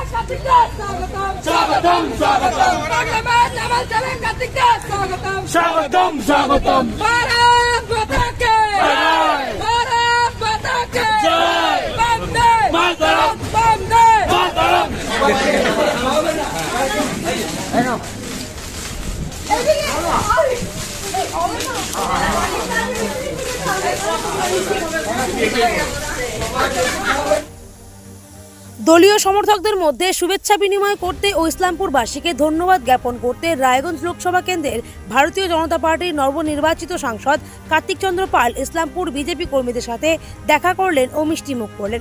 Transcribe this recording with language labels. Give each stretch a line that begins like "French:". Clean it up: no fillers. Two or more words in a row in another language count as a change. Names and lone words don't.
Hindi: स्वागतम स्वागतम स्वागतम स्वागतम भारत माता के भारत माता के जय वंदे मातरम वंदे मातरम।
Bangla: দলীয় সমর্থকদের মধ্যে শুভেচ্ছা বিনিময় করতে ও ইসলামপুরবাসীকে ধন্যবাদ জ্ঞাপন করতে রায়গঞ্জ লোকসভা কেন্দ্রের ভারতীয় জনতা পার্টির নবনির্বাচিত সাংসদ কার্তিক চন্দ্র পাল ইসলামপুর বিজেপি কর্মীদের সাথে দেখা করলেন ও মিষ্টিমুখ করলেন।